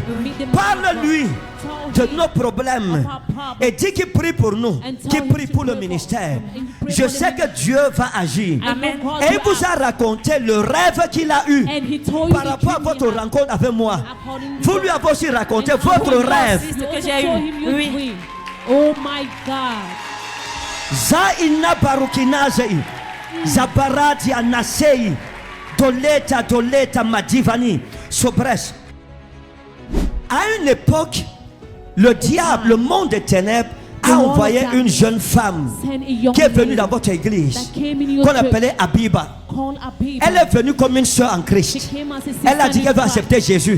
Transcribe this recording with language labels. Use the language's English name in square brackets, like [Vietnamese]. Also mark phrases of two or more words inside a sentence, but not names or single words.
[French] Parle-lui de nos problèmes et dis qu'il prie pour nous, qu'il prie pour le ministère. Je sais que Dieu va agir. Et il vous a raconté le rêve qu'il a eu par rapport à votre rencontre avec moi. Vous lui avez aussi raconté votre rêve. Oui. [English] Oh my God. Zaina barukinazei, zabarati anasei, doleta madivani, sobres. [French] À une époque, le diable, le monde des ténèbres, a envoyé une jeune femme qui est venue dans votre église, qu'on appelait Abiba. Elle est venue comme une soeur en Christ. Elle a dit qu'elle va accepter Jésus.